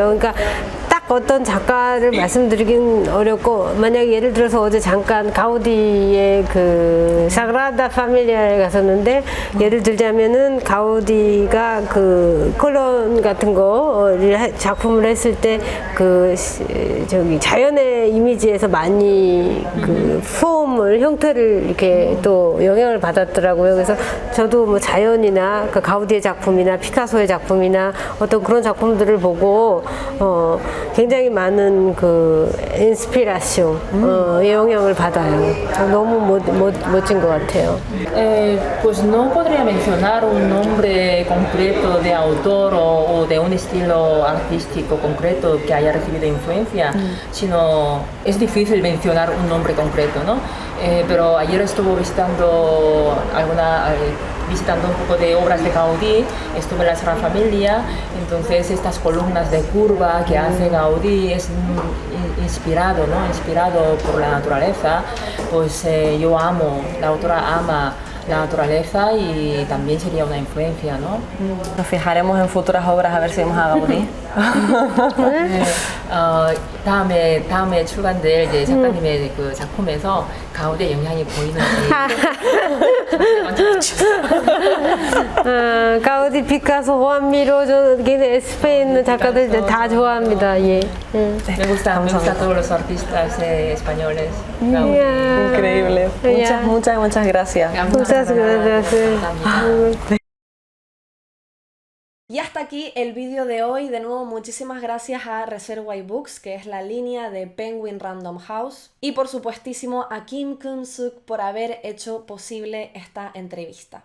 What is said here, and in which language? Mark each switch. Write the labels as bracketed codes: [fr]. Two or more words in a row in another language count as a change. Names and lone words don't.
[ko] 그러니까 어떤 작가를 말씀드리긴 어렵고 만약에 예를 들어서 어제 잠깐 가우디의 사그라다 파밀리아에 갔었는데 예를 들자면은 가우디가 콜론 같은 거를 작품을 했을 때 자연의 이미지에서 많이 폼을 형태를 이렇게 또 영향을 받았더라고요. 그래서 저도 뭐 자연이나 가우디의 작품이나 피카소의 작품이나 어떤 그런 작품들을 보고 굉장히 많은 인스피라시오, 영향을 받아요. 너무 멋진 것 같아요. [es] Pues no podría mencionar un nombre concreto de autor o de un estilo artístico concreto que haya recibido influencia, sino es difícil mencionar un nombre concreto, ¿no? Pero ayer estuve visitando un poco de obras de Gaudí, estuve en la Sagrada Familia, entonces estas columnas de curva que hace Gaudí es inspirado por la naturaleza, pues la autora ama la naturaleza y también sería una influencia, ¿no? Nos fijaremos en futuras obras a ver si vemos a Gaudí. [ko] 다음에 출간될 이제 작가님의 작품에서 가우디의 영향이 보이는지. 가우디, 피카소, 호안 미로, 스페인 작가들 다 좋아합니다. 예. [es] Me gusta todos los artistas españoles. Increíble. Muchas gracias. Muchas gracias. Y hasta hasta aquí el vídeo de hoy. De nuevo, muchísimas gracias a Reservoir Books, que es la línea de Penguin Random House, y por supuestísimo a Kim Kun-suk por haber hecho posible esta entrevista.